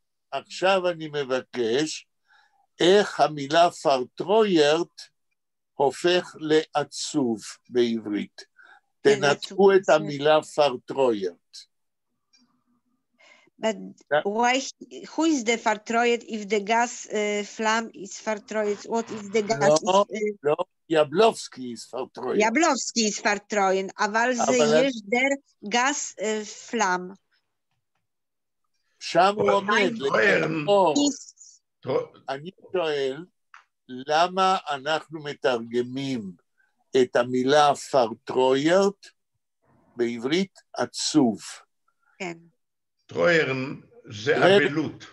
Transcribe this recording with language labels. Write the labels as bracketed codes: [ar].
[he] עכשיו אני מבקש, איך המילה פרטרוירט הופך לעצוב בעברית. תנתקו את המילה פרטרוירט. [en] But why, who is the fartroid if the gas flame is fartroid? What is the gas? [he] לא, [en] יבלובסקי is fartroid. יבלובסקי is fartroid, [he] אבל זה יש [de] der gas flame. [he] שם הוא עומד, לאור. אני שואל, למה אנחנו מתרגמים את המילה פרטרוירט בעברית עצוב? כן. טרוירן זה אבלות.